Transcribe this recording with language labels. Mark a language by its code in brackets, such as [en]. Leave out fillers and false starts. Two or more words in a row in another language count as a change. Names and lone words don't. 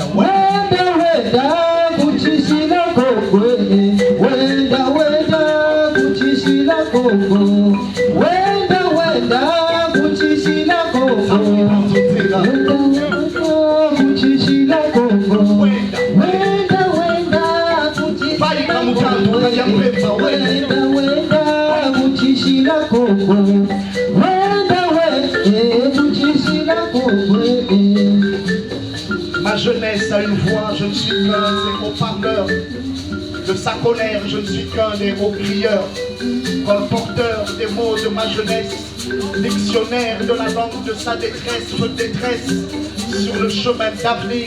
[kg] wenda kuchishila Kongo, wenda wenda kuchishila Kongo, wenda wenda kuchishila Kongo, wenda wenda kuchishila Kongo, wenda wenda kuchishila Kongo, wenda wenda kuchishila Kongo, wenda wenda kuchishila Kongo. [fr] Ma jeunesse a une voix, je ne suis qu'un des haut-parleurs. De sa colère, je ne suis qu'un des hauts-crieurs. Colporteur des mots de ma jeunesse, dictionnaire de la langue de sa détresse, je détresse sur le chemin d'avenir.